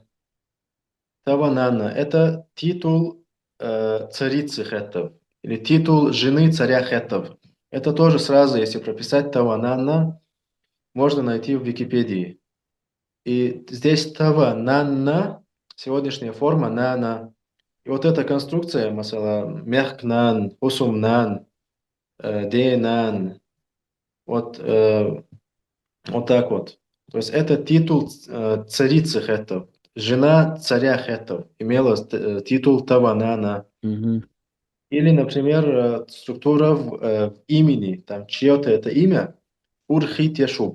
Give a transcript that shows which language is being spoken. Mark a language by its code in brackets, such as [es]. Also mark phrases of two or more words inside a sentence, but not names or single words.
[ru] Тавананна– это титул царицы хеттов или титул жены царя хеттов. Это тоже сразу, если прописать тавананна, можно найти в Википедии. И здесь тавананна, сегодняшняя форма нана. И вот эта конструкция, [ce] масала, мягкнан, усумнан, денан, вот, вот так вот. То есть это титул царицы хеттов. Жена царя хеттов имела титул Таванана. Мгм. Или, например, структура в имени, там чье-то это имя, Урхит Яшуб.